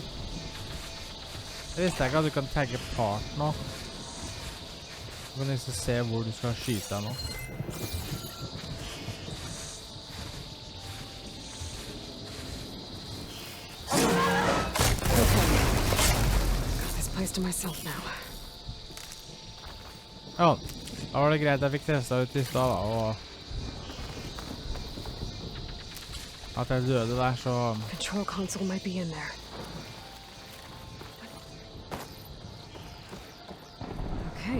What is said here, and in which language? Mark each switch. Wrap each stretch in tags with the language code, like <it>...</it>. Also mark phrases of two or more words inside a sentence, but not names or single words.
<no>Jeg visste ikke at du kan tagge part nå. Du kan liksom se hvor du skal skyte nå.</no> <en>Got this place to myself now.</en> <no>Ja, da var det greit. Jeg fikk testet ut i stedet da, og... At jeg døde der, så...</no> <en>Control console might be in there. Okay.</en>